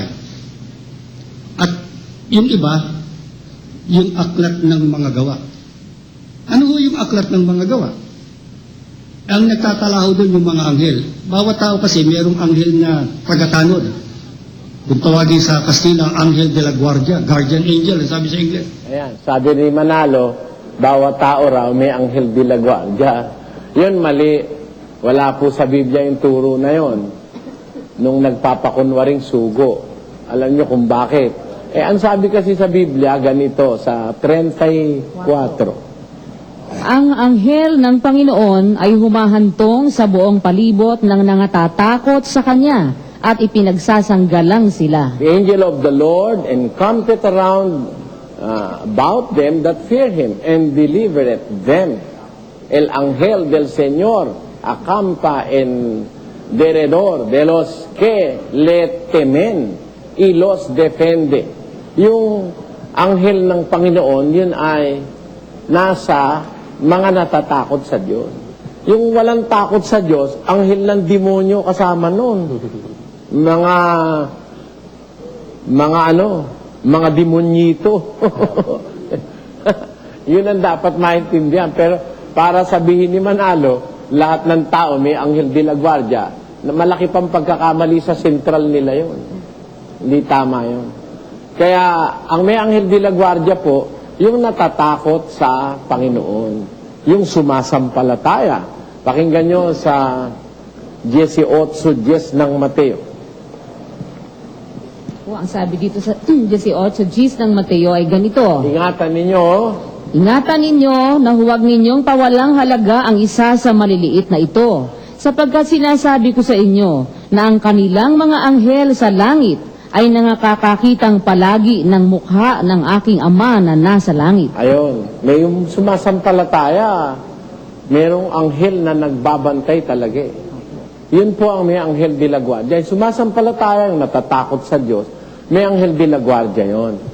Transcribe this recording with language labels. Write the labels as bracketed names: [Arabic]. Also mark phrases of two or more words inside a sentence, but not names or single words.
[Filipino] At yung iba, yung aklat ng mga gawa. Ano ho yung aklat ng mga gawa? Ang nagtatalaho doon yung mga anghel. Bawat tao kasi mayroong anghel na tagatanod. Kung tawagin sa Kastila, anghel [Spanish] de la guardia, [English] guardian angel, [Filipino] sabi sa English. Ayan, sabi ni Manalo, bawat tao raw may anghel [Spanish] de la guardia. [Filipino] Yun mali. Wala po sa Biblia yung turo na yon. Nung nagpapakunwaring sugo. Alam nyo kung bakit. Ang sabi kasi sa Biblia, ganito, sa 34. Ang anghel ng Panginoon ay humahantong sa buong palibot ng nangatatakot sa Kanya at ipinagsasanggalang sila. [English] The angel of the Lord encampeth around about them that fear Him and delivereth them. [Spanish] El ángel del Señor acampa en derredor de los que le temen y los defende. [Filipino] Yung anghel ng Panginoon, yun ay nasa mga natatakot sa Diyos. Yung walang takot sa Diyos, anghel ng demonyo kasama nun. Mga demonyito. Yun ang dapat maintindihan. Pero para sabihin ni Manalo, lahat ng tao may anghel [Spanish] de la guardia, [Filipino] na malaki pang pagkakamali sa sentral nila yun. Hindi tama yun. Kaya, ang may anghel [Spanish] de la guardia [Filipino] po, yung natatakot sa Panginoon. Yung sumasampalataya. Pakinggan nyo sa 18:10 ng Mateo. Ang sabi dito sa 18:10 ng Mateo ay ganito. Ingatan ninyo, Ingatan ninyo na huwag ninyong pawalang halaga ang isa sa maliliit na ito, sapagkat sinasabi ko sa inyo na ang kanilang mga anghel sa langit ay nangakakakitang palagi ng mukha ng aking Ama na nasa langit. ayun, may sumasampalataya. Merong anghel na nagbabantay talaga eh. Yun po ang may anghel [Spanish] de la guardia. [Filipino] Sumasampalataya, natatakot sa Diyos, may anghel [Spanish] de la guardia [Filipino] yun.